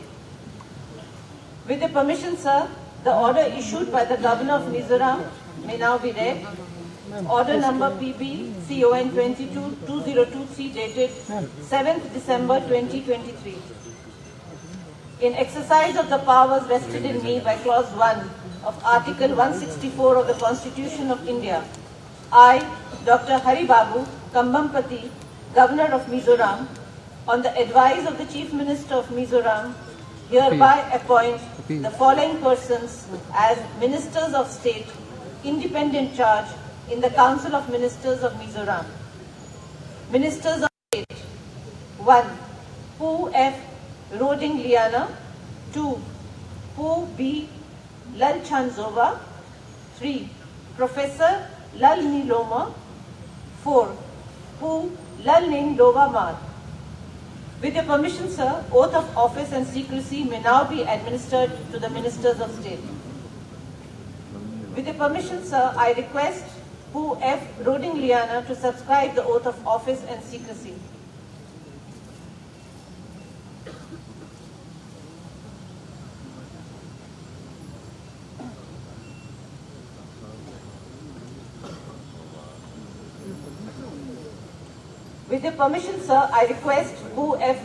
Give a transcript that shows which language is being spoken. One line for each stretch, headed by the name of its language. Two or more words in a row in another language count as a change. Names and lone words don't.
English: With your permission, sir, the order issued by the Governor of Mizoram may now be read. Order number PB CON 22-2023 dated 7th December 2023. In exercise of the powers vested in me by Clause 1 of Article 164 of the Constitution of India, I, Dr. Hari Babu Kambampati, Governor of Mizoram, on the advice of the Chief Minister of Mizoram, hereby appoint the following persons as Ministers of State, independent charge in the Council of Ministers of Mizoram. Ministers of State: 1. Pu F. Roding Liana. 2. Pu B. Lalchanzova. 3. Professor Lalduhoma. 4. Pu Lalning Mar. With your permission, sir, oath of office and secrecy may now be administered to the Ministers of State. With your permission, sir, I request Pu F. Roding Liana to subscribe the oath of office and secrecy. With your permission, sir, I request Pu F.